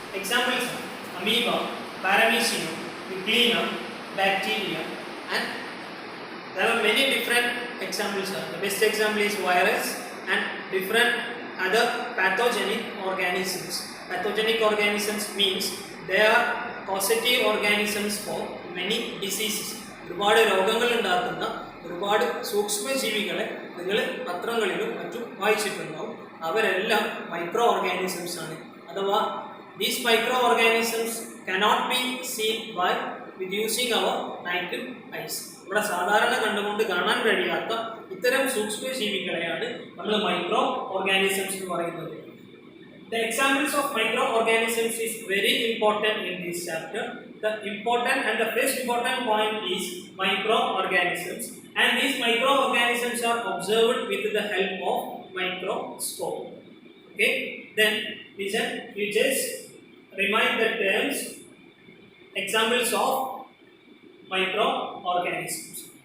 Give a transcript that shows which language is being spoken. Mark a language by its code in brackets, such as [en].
[en] Examples are amoeba, paramecium, Euglena, bacteria, and there are many different examples. The best example is virus and different other pathogenic organisms. Pathogenic organisms means they are causative organisms for many diseases. [ml] ഒരുപാട് രോഗങ്ങൾ ഉണ്ടാക്കുന്ന ഒരുപാട് സൂക്ഷ്മജീവികളെ നിങ്ങൾ പത്രങ്ങളിലും മറ്റും വായിച്ചിട്ടുണ്ടാവും. അവരെല്ലാം micro organisms ആണ്. [en] അഥവാ these microorganisms cannot be seen by with using our naked eyes. [ml] ഇവിടെ സാധാരണ കണ്ടുകൊണ്ട് കാണാൻ കഴിയാത്ത ഇത്തരം സൂക്ഷ്മജീവികളെയാണ് നമ്മൾ മൈക്രോ ഓർഗാനിസംസ് എന്ന് പറയുന്നത്. [en] The examples of microorganisms is very important in this chapter. The important and the first important point is microorganisms, and these microorganisms are observed with the help of microscope. Okay, then listen, we just remind the terms, examples of microorganisms.